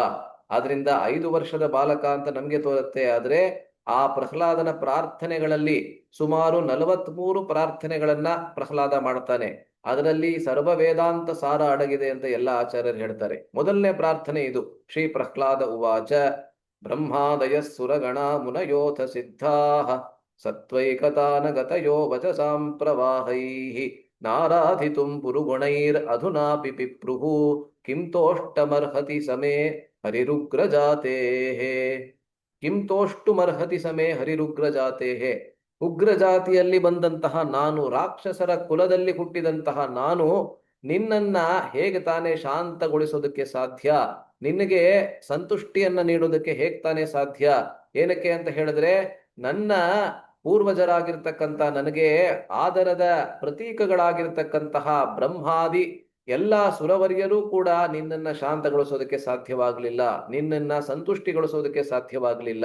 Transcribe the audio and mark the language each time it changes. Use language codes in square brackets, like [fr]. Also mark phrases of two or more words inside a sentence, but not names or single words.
[kn] ಆದ್ರಿಂದ 5 ವರ್ಷದ ಬಾಲಕ ಅಂತ ನಮ್ಗೆ ತೋರುತ್ತೆ, ಆದ್ರೆ ಆ ಪ್ರಹ್ಲಾದನ ಪ್ರಾರ್ಥನೆಗಳಲ್ಲಿ ಸುಮಾರು 43 ಪ್ರಾರ್ಥನೆಗಳನ್ನ ಪ್ರಹ್ಲಾದ ಮಾಡ್ತಾನೆ. ಅದರಲ್ಲಿ ಸರ್ವ ವೇದಾಂತ ಸಾರ ಅಡಗಿದೆ ಅಂತ ಎಲ್ಲ ಆಚಾರ್ಯರು ಹೇಳ್ತಾರೆ. ಮೊದಲನೇ ಪ್ರಾರ್ಥನೆ ಇದು. [sa] ಶ್ರೀ ಪ್ರಹ್ಲಾದ ಉವಾಚ ಬ್ರಹ್ಮಾದಯ ಸುರಗಣ ಮುನಯೋಥ ಸಿದ್ಧಾಃ ಸತ್ವೈಕತಾನಗತಯೋ ವಚಸಾಂ ಪ್ರವಾಹೈಃ ನಾರಾಧಿತುಂ ಪುರುಗುಣೈರ್ ಅಧುನಾಪಿ ಪಿಪ್ರುಃ ಕಿಂ ತೋಷ್ಟಮರ್ಹತಿ ಸಮೇ ಹರಿರುಗ್ರಜಾತೇಃ. ಕಿಂ ತೋಷ್ಟುಮರ್ಹತಿ ಸಮೇ ಹರಿರುಗ್ರಜಾತೇಃ. [kn] ಉಗ್ರ ಜಾತಿಯಲ್ಲಿ ಬಂದಂತಹ ನಾನು, ರಾಕ್ಷಸರ ಕುಲದಲ್ಲಿ ಹುಟ್ಟಿದಂತಹ ನಾನು ನಿನ್ನನ್ನ ಹೇಗೆ ತಾನೇ ಶಾಂತಗೊಳಿಸೋದಕ್ಕೆ ಸಾಧ್ಯ, ನಿನಗೆ ಸಂತುಷ್ಟಿಯನ್ನ ನೀಡೋದಕ್ಕೆ ಹೇಗೆ ತಾನೇ ಸಾಧ್ಯ? ಏನಕ್ಕೆ ಅಂತ ಹೇಳಿದ್ರೆ, ನನ್ನ ಪೂರ್ವಜರಾಗಿರ್ತಕ್ಕಂಥ ನನಗೆ ಆದರದ ಪ್ರತೀಕಗಳಾಗಿರ್ತಕ್ಕಂತಹ ಬ್ರಹ್ಮಾದಿ ಎಲ್ಲ ಸುರವರ್ಯರೂ ಕೂಡ ನಿನ್ನನ್ನ ಶಾಂತಗೊಳಿಸೋದಕ್ಕೆ ಸಾಧ್ಯವಾಗಲಿಲ್ಲ, ನಿನ್ನನ್ನ ಸಂತುಷ್ಟಿಗೊಳಿಸೋದಕ್ಕೆ ಸಾಧ್ಯವಾಗಲಿಲ್ಲ.